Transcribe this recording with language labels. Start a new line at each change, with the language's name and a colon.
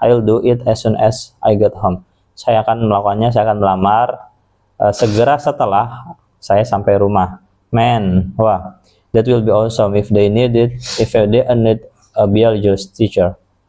English: I'll do it as soon as I get home.
Indonesian: Saya akan melakukannya, saya akan melamar segera setelah saya sampai rumah.
English: Man, wah, that will be awesome if they need a biology teacher.